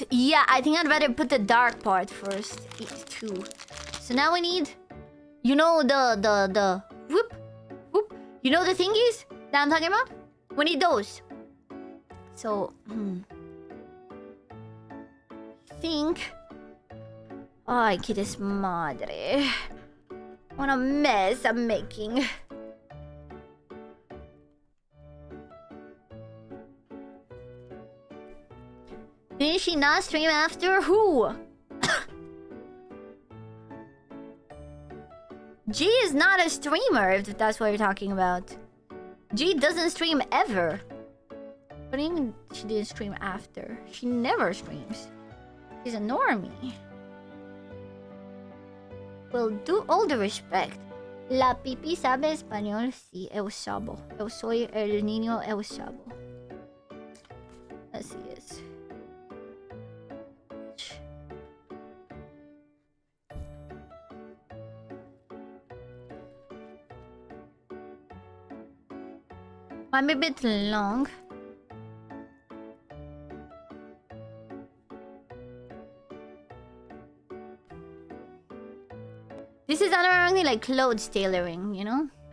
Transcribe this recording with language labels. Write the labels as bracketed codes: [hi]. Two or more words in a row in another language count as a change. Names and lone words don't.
[en] Yeah, I think I'd rather put the dark part first. Too. So now we need... You know the... Whoop. Whoop. You know the thingies that I'm talking about? We need those. So... think... [es] Ay, que desmadre. [en] What a mess I'm making. Didn't she not stream after? Who? G is not a streamer, if that's what you're talking about. G doesn't stream ever. What do you mean she didn't stream after? She never streams. She's a normie. Well, do all the respect. [es] La pipi sabe español? Sí, eu sabo. Eu soy el niño, eu sabo. Así es. [en] Might be a bit long. This is only like clothes tailoring, you know?